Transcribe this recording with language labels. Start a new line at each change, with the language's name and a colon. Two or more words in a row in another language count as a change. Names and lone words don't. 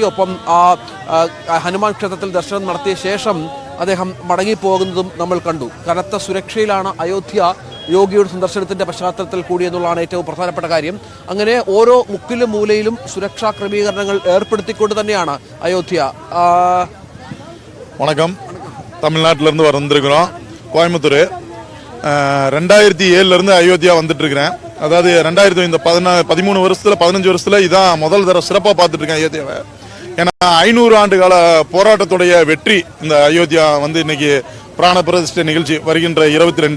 Malayalam: ഒപ്പം ഹനുമാൻ ക്ഷേത്രത്തിൽ ദർശനം നടത്തിയ ശേഷം അദ്ദേഹം മടങ്ങിപ്പോകുന്നതും നമ്മൾ കണ്ടു. കനത്ത സുരക്ഷയിലാണ് അയോധ്യ യോഗിയുടെ സന്ദർശനത്തിന്റെ പശ്ചാത്തലത്തിൽ കൂടി എന്നുള്ളതാണ് ഏറ്റവും പ്രധാനപ്പെട്ട കാര്യം. അങ്ങനെ ഓരോ മുക്കിലും മൂലയിലും സുരക്ഷാ ക്രമീകരണങ്ങൾ ഏർപ്പെടുത്തിക്കൊണ്ട് തന്നെയാണ് അയോധ്യ.
Tamil: வணக்கம். தமிழ்நாட்டிலிருந்து வந்திருக்கிறோம். கோயம்புத்தூர். 2007 அயோத்தியா வந்துட்டு இருக்கிறேன். அதாவது 2013 வருஷத்துல 15 வருஷத்துல இதான் முதல் தடவை சிறப்பாக பார்த்துட்டு இருக்கேன் அயோத்தியாவை. ஏன்னா 500 ஆண்டு கால போராட்டத்துடைய வெற்றி இந்த அயோத்தியா வந்து இன்னைக்கு பிராண பிரதிஷ்டை நிகழ்ச்சி வருகின்ற 22.